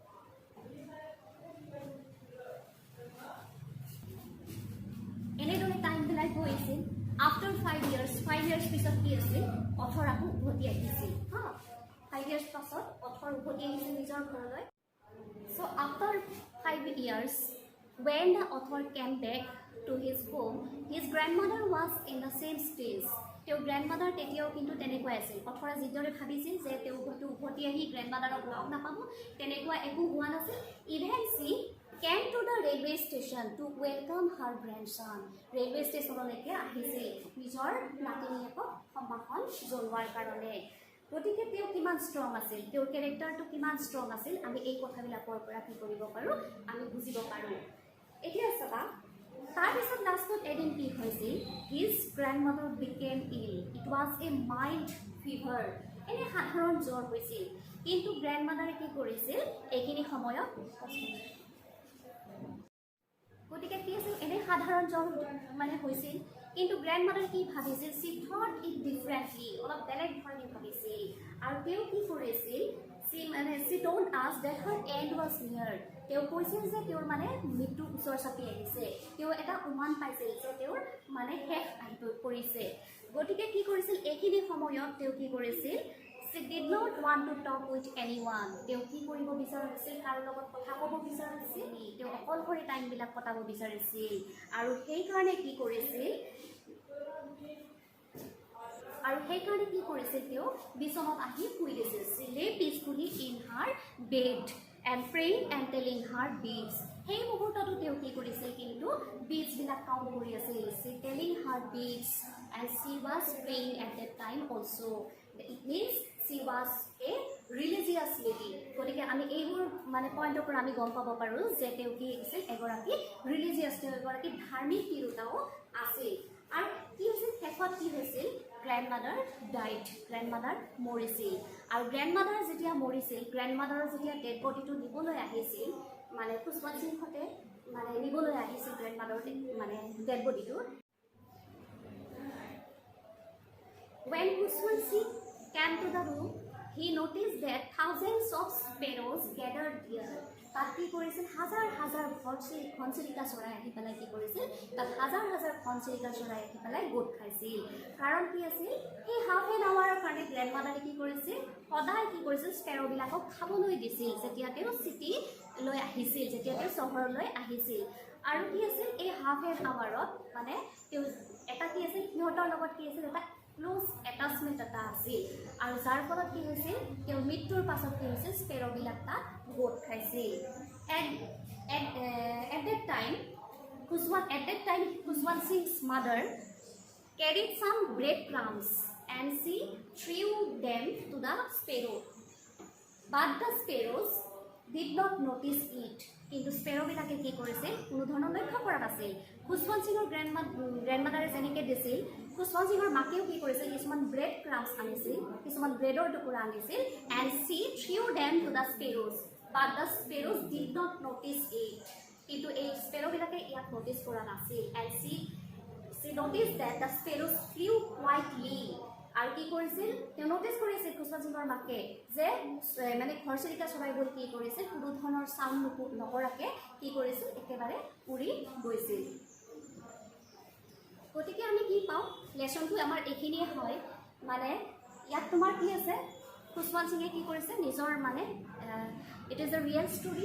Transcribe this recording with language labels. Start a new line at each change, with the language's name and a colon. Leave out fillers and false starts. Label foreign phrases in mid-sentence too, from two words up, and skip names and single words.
Assamese: এনেদৰে টাইমবিলাক গৈছিল
English: after 5 years
Assamese: পিছত কি আছিল অথৰ আকৌ উভতি আহিছিল হা 5 years পাছত অথৰ উভতি আহিছিল নিজৰ ঘৰলৈ
English: so after 5 years when the author came back to his home his grandmother was in the same stage
Assamese: তেওঁ গ্ৰেণ্ডমাদাৰ তেতিয়াও কিন্তু তেনেকুৱাই আছিল অথৰা যিদৰে ভাবিছিল যে তেওঁ হয়তো উভতি আহি গ্ৰেণ্ডমাদাৰক লগ নাপাব তেনেকুৱা একো হোৱা নাছিল
English: even she came to the railway station to welcome her grandson
Assamese: ৰেলৱে ষ্টেচনলৈকে আহিছিল নিজৰ নাতিনীয়েকক সম্ভাষণ জনোৱাৰ কাৰণে গতিকে তেওঁ কিমান ষ্ট্ৰং আছিল তেওঁৰ কেৰেক্টাৰটো কিমান ষ্ট্ৰং আছিল আমি এই কথাবিলাকৰ পৰা কি কৰিব পাৰোঁ আমি বুজিব পাৰোঁ এতিয়া চাবা তাৰপিছত লাষ্টত এদিন কি হৈছিল
English: his grandmother became ill it was a mild fever
Assamese: এনে সাধাৰণ জ্বৰ হৈছিল কিন্তু গ্ৰেণ্ডমাদাৰে কি কৰিছিল এইখিনি সময়ত গতিকে কি আছিল এনে সাধাৰণ জ্বৰ মানে হৈছিল কিন্তু গ্ৰেণ্ডমাদাৰে কি ভাবিছিল
English: she thought it differently
Assamese: অলপ বেলেগ ধৰণে ভাবিছিল আৰু তেওঁ কি কৰিছিল চি
English: don't ask that her end was near
Assamese: তেওঁ কৈছিল যে তেওঁৰ মানে মৃত্যু ওচৰ চাপি আহিছে তেওঁ এটা উমান পাইছিল যে তেওঁৰ মানে শেষ আহি পৰিছে গতিকে কি কৰিছিল এইখিনি সময়ত তেওঁ কি কৰিছিল
English: she did not want to talk with anyone
Assamese: তেওঁ কি কৰিব বিচাৰিছিল কাৰো লগত কথা ক'ব বিচাৰিছিল তেওঁ অকলশৰে টাইমবিলাক কটাব বিচাৰিছিল আৰু সেইকাৰণে কি কৰিছিল তেওঁ বিচনাত আহি শুই দিছিল
English: she lay peacefully in her bed and praying and telling her beads.
Assamese: সেই মুহূৰ্তটো তেওঁ কি কৰিছিল কিন্তু beads বিলাক কাউণ্ট কৰি আছিল.
English: She telling her beads and she was praying at that time also. It means she was a religious lady.
Assamese: গতিকে আমি এইবোৰ মানে পইণ্টৰ পৰা আমি গম পাব পাৰোঁ যে তেওঁ কি আছিল এগৰাকী ৰিলিজিয়াছ, তেওঁ এগৰাকী ধাৰ্মিক তিৰোতাও আছিল। আৰু কি হৈছিল শেষত কি হৈছিল
English: grandmother died,
Assamese: গ্ৰেণ্ডমাদাৰ মৰিছিল। আৰু গ্ৰেণ্ডমাদাৰ যেতিয়া মৰিছিল, গ্ৰেণ্ডমাদাৰৰ যেতিয়া
English: dead bodyটো
Assamese: নিবলৈ আহিছিল মানে খুচৱান সিংহঁতে মানে নিবলৈ আহিছিল গ্ৰেণ্ডমাদাৰৰ মানে
English: dead bodyটো। When Khuswan Singh came to the room, he noticed that thousands of sparrows gathered there.
Assamese: তাত কি কৰিছিল হাজাৰ হাজাৰ ঘনচিৰিকা চৰাই আহি পেলাই কি কৰিছিল তাত হাজাৰ হাজাৰ ঘনচিৰিকা চৰাই আহি পেলাই গোট খাইছিল। কাৰণ কি আছিল সেই
English: half an hourৰ
Assamese: কাৰণে গ্ৰেণ্ডমাদাৰে কি কৰিছিল সদায় কি কৰিছিল স্পেৰ'বিলাকক খাবলৈ দিছিল যেতিয়া তেওঁ চিটিলৈ আহিছিল, যেতিয়া তেওঁ চহৰলৈ আহিছিল। আৰু কি আছিল এই
English: half an hourত
Assamese: মানে তেওঁ এটা কি আছিল সিহঁতৰ লগত কি আছিল এটা
English: close attachment
Assamese: এটা আছিল। আৰু যাৰ ফলত কি হৈছিল তেওঁৰ মৃত্যুৰ পাছত কি হৈছিল স্পেৰ'বিলাক তাত গোট খাইছিল।
English: At that time Khuswan Singh's mother carried some breadcrumbs and she threw them to the sparrow, but the sparrows did not notice it.
Assamese: কিন্তু স্পেৰ'বিলাকে কি কৰিছিল কোনো ধৰণৰ লক্ষ্য কৰা নাছিল। খুচৱান সিঙৰ গ্ৰেণ্ডমাদাৰে যেনেকৈ দিছিল খুচৱান সিঙৰ মাকেও কি কৰিছিল কিছুমান
English: bread crumbs
Assamese: আনিছিল, কিছুমান ব্ৰেডৰ টুকুৰা আনিছিল
English: and she threw them to the sparrows, but the sparrows did not notice it.
Assamese: কিন্তু এই স্পেৰ'বিলাকে ইয়াক নটিচ কৰা নাছিল
English: and she noticed that the sparrows flew quietly.
Assamese: আৰু কি কৰিছিল তেওঁ নটিচ কৰিছিল খুচৱান সিঙৰ মাকে যে মানে ঘৰচিৰিকা চৰাইবোৰ কি কৰিছিল কোনো ধৰণৰ চাউণ্ড নকৰাকৈ কি কৰিছিল একেবাৰে উৰি গৈছিল। গতিকে আমি কি পাওঁ লেচনটো আমাৰ এইখিনিয়ে হয় মানে ইয়াত তোমাৰ কি আছে খুচৱান সিঙে কি কৰিছে নিজৰ মানে
English: it is a real story.